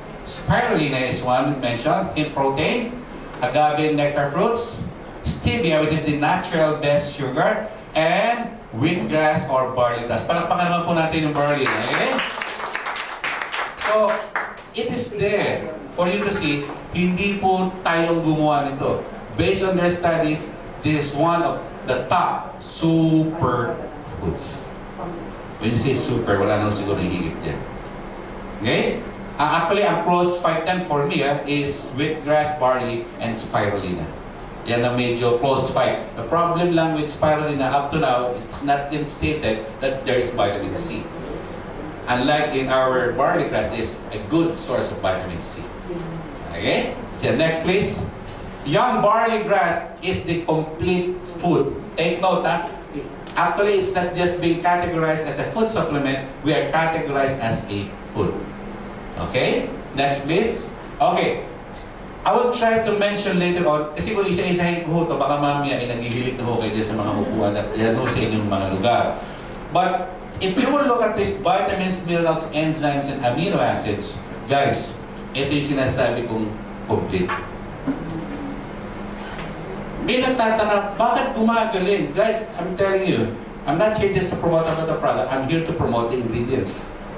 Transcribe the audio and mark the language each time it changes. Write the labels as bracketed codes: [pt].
[en] Spirulina is one mentioned in protein. Agave nectar fruits. Stevia, which is the natural best sugar. And wheatgrass or barley grass. [tl] Palakpakan naman po natin yung barley. [en] Okay? So, it is there for you to see. [tl] Hindi po tayong gumawa nito. [en] Based on their studies, this is one of the top super foods. When you say super, [tl] wala nang siguro higit dyan. [en] Okay? Actually, ang close fight then for me is wheatgrass, barley, and spirulina. [tl] Yan ang medyo [en] close fight. The problem lang with spirulina, up to now, it's not been stated that there is vitamin C. Unlike in our barley grass, is a good source of vitamin C. Okay? So next please. Young barley grass is the complete food. Take note that actually it's not just being categorized as a food supplement, we are categorized as a food. Okay? Next please. Okay. I will try to mention later on, [tl] kasi kung isa-isahin ko ito, baka mamaya ay naghihilik na ho kayo sa mga upuan at yan ho sa inyong mga lugar. [en] But if you will look at these vitamins, minerals, enzymes, and amino acids, guys, [tl] ito yung sinasabi kong complete. May nagtataka, bakit gumagaling? [en] Guys, I'm telling you, I'm not here just to promote the product, I'm here to promote the ingredients.